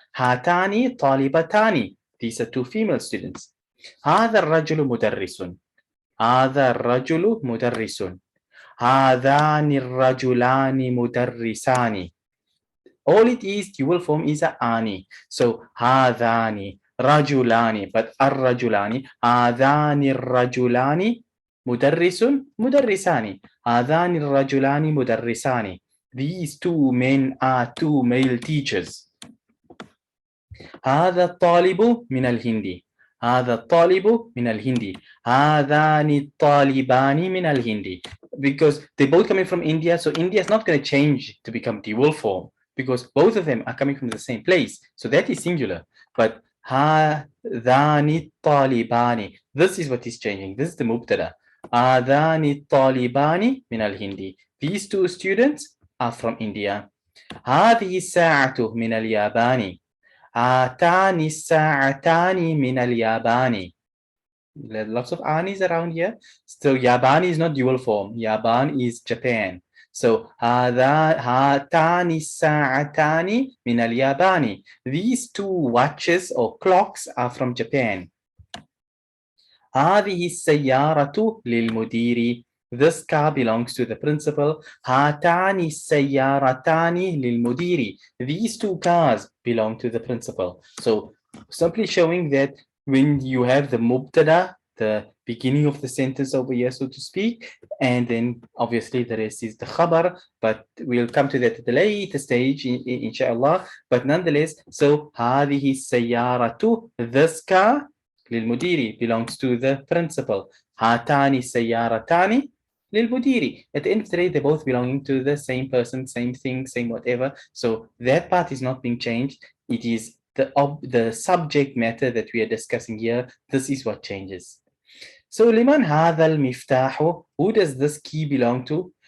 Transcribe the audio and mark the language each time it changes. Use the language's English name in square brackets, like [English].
[Arabic] هاتان طالبتان. [English] These are 2 female students. [Arabic] هذا الرجل مدرس. هذا الرجل مدرس. هذان الرجلان مدرسان. [English] All it is, dual form is a ani. [Arabic] So هذان رجلان, but الرجلان. هذان الرجلان مدرس مدرسان. هذان الرجلان مدرسان. [English] These 2 men are 2 male teachers. [Arabic] هذا الطالب من الهند. هذا الطالب من الهند. هذان الطالبان من الهند. [English] Because they both coming from India, so India is not going to change to become dual form, because both of them are coming from the same place. So that is singular. But [Arabic] هذان الطالبان, [English] this is what is changing. This is the mubtada. [Arabic] هذان الطالبان من الهند. [English] These 2 students are from India. [Arabic] هذه الساعة من اليابان. هاتان الساعتان من اليابان. [English] Lots of anis around here. So Yaban is not dual form. Yaban is Japan. So [Arabic] هاتان الساعتان من اليابان. [English] These 2 watches or clocks are from Japan. [Arabic] هذه السيارة للمدير. [English] This car belongs to the principal. [Arabic] هاتان السيارتان للمدير. [English] These 2 cars belong to the principal. So simply showing that when you have the mubtada, the beginning of the sentence over here, so to speak, and then obviously the rest is the khabar, but we'll come to that at the later stage, inshallah. But nonetheless, so [Arabic] هذه السيارة, [English] this car, للمدير, belongs to the principal. [Arabic] هاتان السيارتان للمدير. [English] At the end of the day, they're both belonging to the same person, same thing, same whatever. So that part is not being changed. It is the subject matter that we are discussing here, this is what changes. So [Arabic] liman hadha al-miftahu, [English] who does this key belong to?